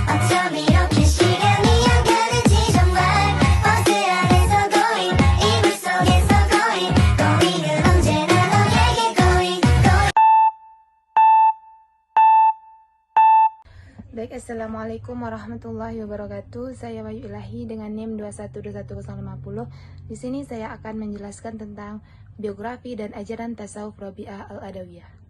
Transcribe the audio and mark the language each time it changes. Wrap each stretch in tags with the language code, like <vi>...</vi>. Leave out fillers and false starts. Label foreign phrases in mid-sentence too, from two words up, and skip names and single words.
<ko>어쩜 이렇게 시간이 안 가는지 정말 버스 안에서 going 이불 속에서 going은 언제나 너에게 going.</ko> <ar>Baik, السلام عليكم ورحمة الله وبركاته.</ar> <id>Saya Wahyu Ilahi dengan NIM 2121050. Di sini saya akan menjelaskan tentang biografi dan ajaran tasawuf Rabi'ah Al-Adawiyah.</id>